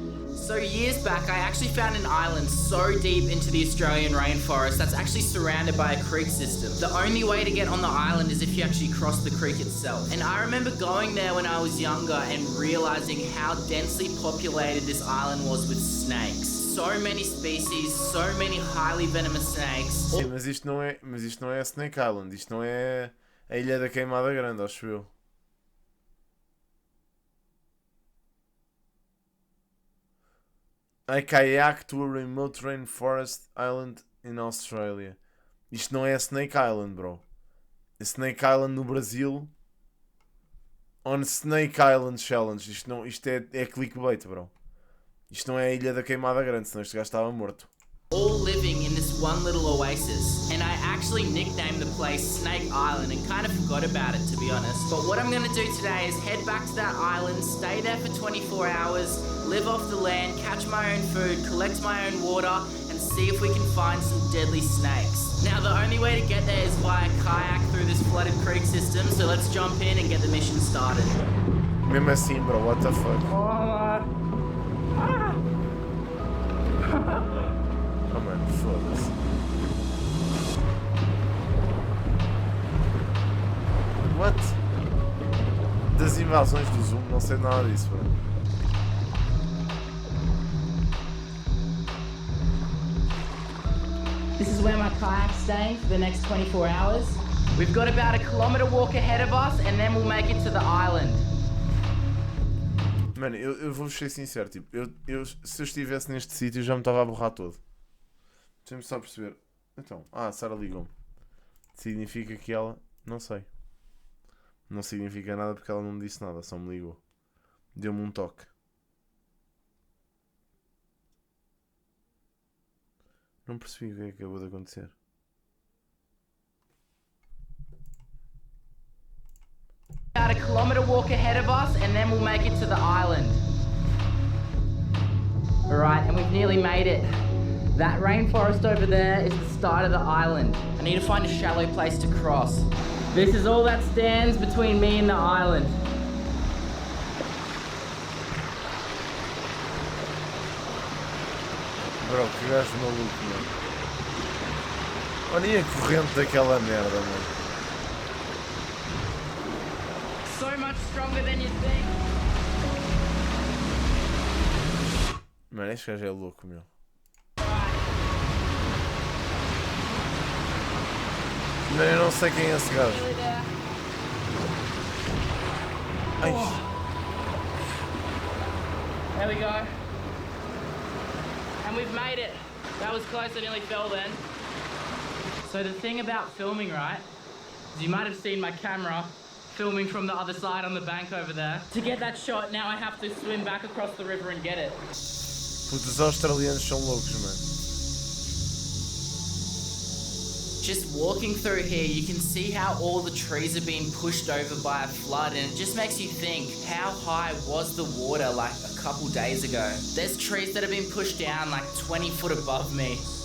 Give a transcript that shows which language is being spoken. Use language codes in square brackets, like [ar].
[en] So years back, I actually found an island so deep into the Australian rainforest that's actually surrounded by a creek system. The only way to get on the island is if you actually cross the creek itself. And I remember going there when I was younger and realizing how densely populated this island was with snakes. So many species, so many highly venomous snakes. [pt] Sim, mas isto não é Snake Island, isto não é a Ilha da Queimada Grande, acho eu. [en] I kayak to a remote rainforest island in Australia. [pt] Isto não é Snake Island, bro. Snake Island no Brasil. [en] On Snake Island Challenge. [pt] Isto é clickbait, bro. Isto não é a Ilha da Queimada Grande, senão este gajo estava morto. [en] All living in this one little oasis, and I actually nicknamed the place Snake Island and kind of forgot about it, to be honest. But what I'm going to do today is head back to that island, stay there for 24 hours, live off the land, catch my own food, collect my own water, and see if we can find some deadly snakes. Now the only way to get there is via kayak through this flooded creek system, so let's jump in and get the mission started. [pt] Mesmo assim, bro, [en] what the fuck? [pt] Oh, mano, foda-se. [en] What? [pt] Das invasões do Zoom, não sei nada disso, bro. [en] This is where my kayak's staying for the next 24 hours. We've got about a kilometre walk ahead of us and then we'll make it to the island. [pt] Mano, eu vou ser sincero, tipo, se eu estivesse neste sítio já me estava a borrar todo. Deixa-me só perceber. Então, a Sara ligou-me. Significa que ela... Não sei. Não significa nada porque ela não me disse nada, só me ligou. Deu-me um toque. Não percebi o que é que acabou de acontecer. [en] About a kilometre walk ahead of us and then we'll make it to the island. Alright, and we've nearly made it. That rainforest over there is the start of the island. I need to find a shallow place to cross. This is all that stands between me and the island. [pt] Bro, que gajo maluco, mano. Olha a corrente daquela merda, mano. [en] So much stronger than you think. [pt] Mano, este gajo é louco, meu. Não, eu não sei quem é esse gajo. Ai. [en] There we go. And we've made it. That was close, I nearly fell then. So the thing about filming, right, is you might have seen my camera filming from the other side on the bank over there. To get that shot, now I have to swim back across the river and get it. [pt] Putos, os australianos são loucos, mano. [en] Just walking through here, you can see how all the trees are being pushed over by a flood, and it just makes you think, how high was the water like a couple days ago? There's trees that have been pushed down like 20 foot above me.